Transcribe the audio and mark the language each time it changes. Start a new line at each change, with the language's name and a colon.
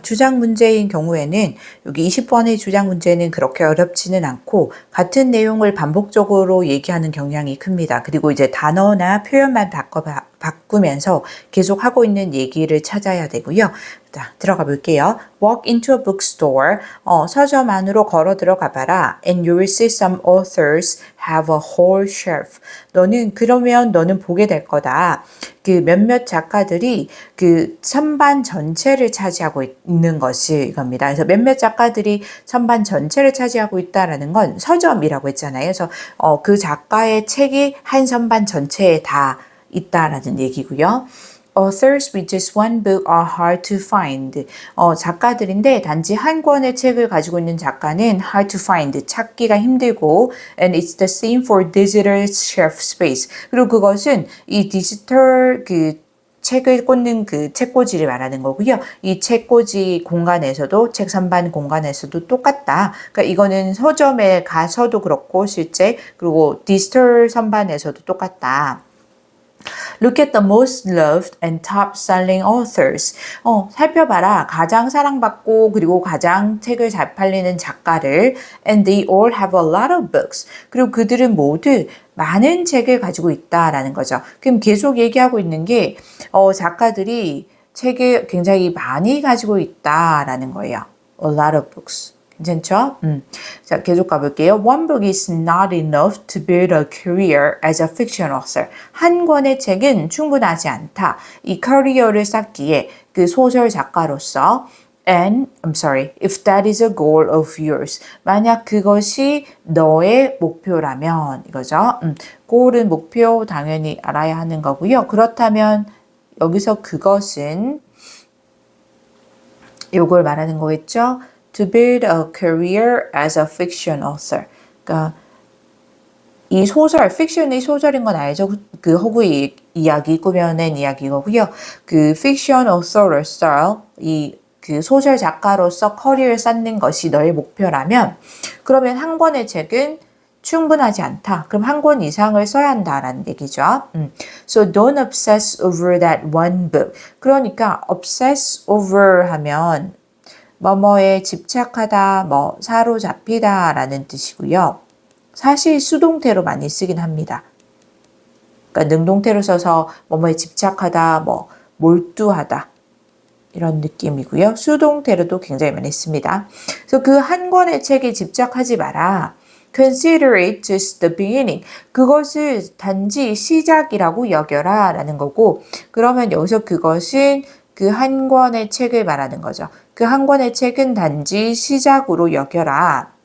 Korean: 주장 문제인 경우에는 여기 20번의 주장 문제는 그렇게 어렵지는 않고 같은 내용을 반복적으로 얘기하는 경향이 큽니다. 그리고 이제 단어나 표현만 바꾸면서 계속 하고 있는 얘기를 찾아야 되고요. 자, 들어가 볼게요.
English: Walk into a bookstore.
Korean: 서점 안으로 걸어 들어가 봐라.
English: And you will see some authors have a whole shelf.
Korean: 그러면 너는 보게 될 거다. 그 몇몇 작가들이 그 선반 전체를 차지하고 있는 것이 이겁니다. 그래서 몇몇 작가들이 선반 전체를 차지하고 있다라는 건 서점이라고 했잖아요. 그래서 그 작가의 책이 한 선반 전체에 다 있다라는 얘기고요.
English: Authors with just one book are hard to find.
Korean: 작가들인데 단지 한 권의 책을 가지고 있는 작가는 hard to find, 찾기가 힘들고
English: and it's the same for digital shelf space.
Korean: 그리고 그것은 이 디지털 그 책을 꽂는 그 책꽂이를 말하는 거고요. 이 책꽂이 공간에서도 책 선반 공간에서도 똑같다. 그러니까 이거는 서점에 가서도 그렇고 실제 그리고 디지털 선반에서도 똑같다.
English: Look at the most loved and top-selling authors.
Korean: 살펴봐라. 가장 사랑받고 그리고 가장 책을 잘 팔리는 작가를
English: and they all have a lot of books.
Korean: 그리고 그들은 모두 많은 책을 가지고 있다라는 거죠. 그럼 계속 얘기하고 있는 게 작가들이 책을 굉장히 많이 가지고 있다라는 거예요.
English: A lot of books.
Korean: 괜찮죠? 자, 계속 가볼게요.
English: One book is not enough to build a career as a fiction author.
Korean: 한 권의 책은 충분하지 않다. 이 커리어를 쌓기에 그 소설 작가로서
English: And, I'm sorry, if that is a goal of yours.
Korean: 만약 그것이 너의 목표라면, 이거죠. goal은 목표 당연히 알아야 하는 거고요. 그렇다면 여기서 그것은 요걸 말하는 거겠죠.
English: To build a career as a fiction author.
Korean: 그러니까 이 소설, fiction이 소설인 건 알죠? 그 허구의 이야기, 꾸며낸 이야기거고요. 그 fiction author로서 그 소설 작가로서 커리어를 쌓는 것이 너의 목표라면 그러면 한 권의 책은 충분하지 않다. 그럼 한 권 이상을 써야 한다라는 얘기죠.
English: So don't obsess over that one book.
Korean: 그러니까 obsess over 하면 뭐뭐에 집착하다, 사로잡히다 라는 뜻이고요. 사실 수동태로 많이 쓰긴 합니다. 그러니까 능동태로 써서 뭐뭐에 집착하다, 몰두하다 이런 느낌이고요. 수동태로도 굉장히 많이 씁니다. 그래서 그 한 권의 책에 집착하지 마라.
English: Consider it just the beginning.
Korean: 그것을 단지 시작이라고 여겨라 라는 거고 그러면 여기서 그것은 그 한 권의 책을 말하는 거죠. 그 한 권의 책은 단지 시작으로 여겨라.